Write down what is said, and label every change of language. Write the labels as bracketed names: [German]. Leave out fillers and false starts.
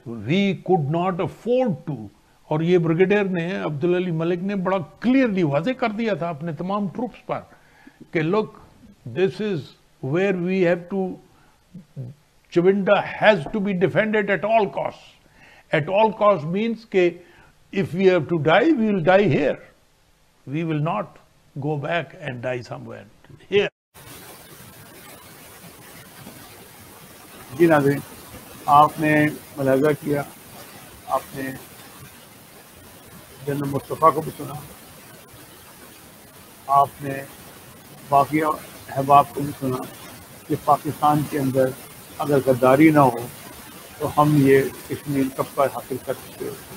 [English] We could not afford to. [Hindi] और ये brigadier ने, अब्दुल अली मलिक ने बड़ा क्लियरली वाजे कर दिया था अपने तमाम ट्रूप्स पर कि look, [English] This is where we have to, Chiwanda has to be defended at all cost. At all cost means के if we have to die, we will die here. We will not go back and die somewhere here. [Hindi] जी नाज़रीन, आपने मुलाज़ा किया, आपने general Mustafa को भी सुना, आपने बाकी अहबाब को भी सुना कि पाकिस्तान के अंदर अगर गद्दारी ना हो तो हम ये कश्मीर कब का हासिल कर सकते हो।